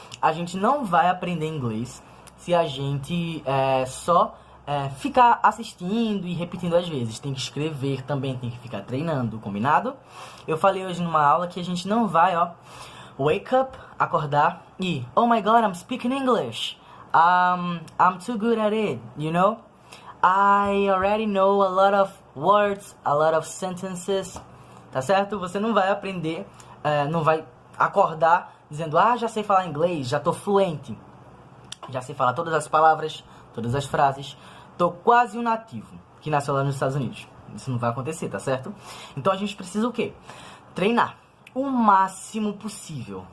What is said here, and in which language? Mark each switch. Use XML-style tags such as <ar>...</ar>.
<pt>A gente não vai aprender inglês se a gente só ficar assistindo e repetindo às vezes. Tem que escrever também, tem que ficar treinando, combinado? Eu falei hoje numa aula que a gente não vai,</pt> <en>wake up,</en> <pt>acordar e</pt> <en>oh my god, I'm speaking English. I'm too good at it, you know? I already know a lot of words, a lot of sentences,</en> <pt>tá certo? Você não vai aprender, não vai acordar dizendo, já sei falar inglês, já tô fluente, já sei falar todas as palavras, todas as frases, tô quase um nativo que nasceu lá nos Estados Unidos. Isso não vai acontecer, tá certo? Então a gente precisa o quê? Treinar o máximo possível.</pt>